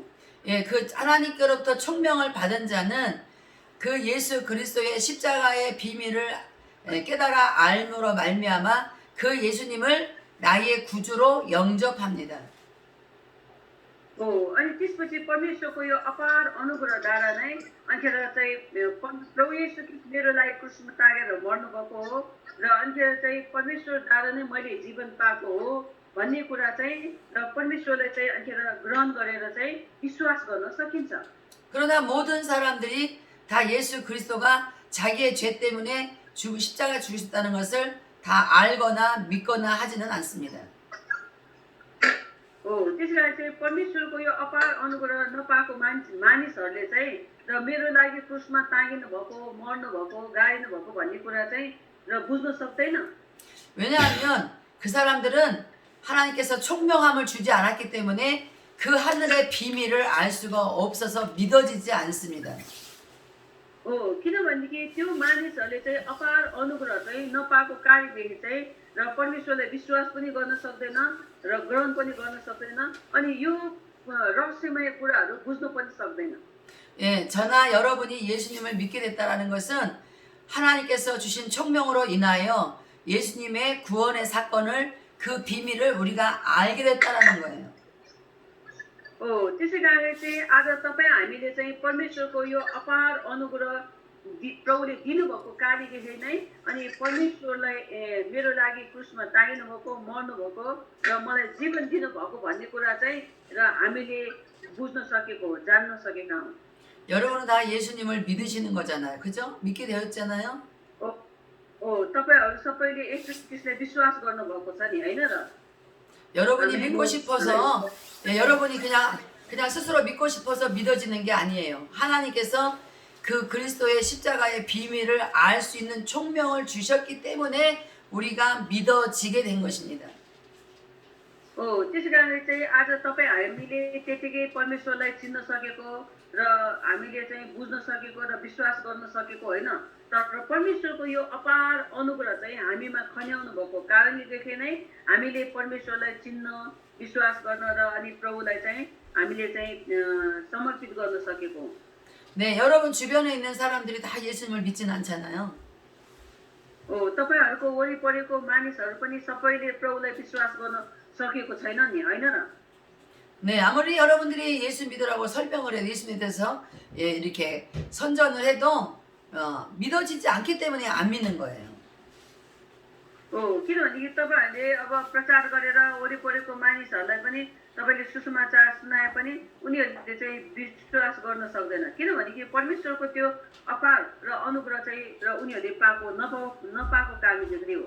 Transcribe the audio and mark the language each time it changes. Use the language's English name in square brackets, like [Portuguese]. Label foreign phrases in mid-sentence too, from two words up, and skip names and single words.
[Korean] 그 하나님께로부터 총명을 받은 자는 그 예수 그리스도의 십자가의 비밀을 깨달아 알므로 말미암아 그 예수님을 나의 구주로 영접합니다. [Nepali] अनि त्यसपछि परमेश्वरको यो अपार अनुग्रहद्वारा नै अन्तिर चाहिँ प्रभु येशू मेरो लागि क्रुसमा टाँगेर मर्नु भएको हो र अन्तिर चाहिँ परमेश्वरद्वारा नै मैले जीवन पाएको हो भन्ने कुरा चाहिँ र परमेश्वरलाई चाहिँ अन्तिर ग्रहण गरेर चाहिँ विश्वास गर्न सकिन्छ। [Korean] 그러나 모든 사람들이 다 예수 그리스도가 자기의 죄 때문에 십자가 죽으셨다는 것을 다 알거나 믿거나 하지는 않습니다. [Nepali] त्यसै कारण चाहिँ परमेश्वरको यो अपार अनुग्रह नपाएको मानिसहरूले चाहिँ र मेरो लागि क्रुसमा टाँगिनु भएको, मर्नु भएको, गाडिनु भएको भन्ने कुरा चाहिँ र बुझ्न सक्दैन। [Korean] 왜냐하면 그 사람들은 하나님께서 총명함을 주지 않았기 때문에 그 하늘의 비밀을 알 수가 없어서 믿어지지 않습니다. [Nepali] किनभनेदेखि त्यो मानिसहरूले चाहिँ अपार अनुग्रह चाहिँ नपाएको कार्यदेखि चाहिँ र परमेश्वरलाई विश्वास पनि गर्न सक्दैन र ग्रहण पनि गर्न सक्दैन अनि यो रहस्यमय कुराहरू बुझ्न पनि सक्दैन। [Korean] 예, 저나 여러분이 예수님을 믿게 됐다라는 것은 하나님께서 주신 총명으로 인하여 예수님의 구원의 사건을 그 비밀을 우리가 알게 됐다라는 거예요. [Nepali] त्यसै कारण चाहिँ आज तपाईँ हामीले चाहिँ परमेश्वरको यो अपार अनुग्रह प्रभुले दिनुभएको कार्यदेखि नै अनि परमेश्वरलाई मेरो लागि क्रुसमा टाँगिनु भएको, मर्नु भएको र मलाई जीवन दिनुभएको भन्ने कुरा चाहिँ र हामीले बुझ्न सकेको हो, जान्न सकेका हौँ। [Korean] 여러분은 다 예수님을 믿으시는 거잖아요. 그죠? 믿게 되었잖아요. [Nepali] तपाईहरू सबैले येशू ख्रीष्टलाई विश्वास गर्नुभएको छ नि, होइन र? [Korean] 여러분이 믿고 싶어서 여러분이 그냥 스스로 믿고 싶어서 믿어지는 게 아니에요. 하나님께서 그 그리스도의 십자가의 비밀을 알 수 있는 총명을 주셨기 때문에 우리가 믿어지게 된 것입니다. [Nepali] त्यसै कारण चाहिँ आज तपाईँ हामीले त्यतिकै परमेश्वरलाई चिन्न सकेको र हामीले चाहिँ बुझ्न सकेको र विश्वास गर्न सकेको होइन, तर परमेश्वरको यो अपार अनुग्रह चाहिँ हामीमा खन्याउनु भएको कारणदेखि नै हामीले परमेश्वरलाई चिन्न, विश्वास गर्न र अनि प्रभुलाई चाहिँ हामीले चाहिँ समर्पित गर्न सकेको हौँ। [Korean] 네, 여러분 주변에 있는 사람들이 다 예수님을 믿진 않잖아요. [Nepali] तपाईहरूको वरिपरिको मानिसहरू पनि सबैले प्रभुलाई विश्वास गर्न सकेको छैन नि, होइन र? [Korean] 네, 아무리 여러분들이 예수 믿으라고 설명을 해도 예수님에 대해서 이렇게 선전을 해도 믿어지지 않기 때문에 안 믿는 거예요. [Nepali] किनभने तपाईँहरूले अब प्रचार गरेर वरिपरिको मानिसहरूलाई पनि तपाईँले सुसमाचार सुनाए पनि उनीहरूले चाहिँ विश्वास गर्न सक्दैन, किनभने परमेश्वरको त्यो अपार र अनुग्रह चाहिँ र उनीहरूले नपाएको कारणले हो।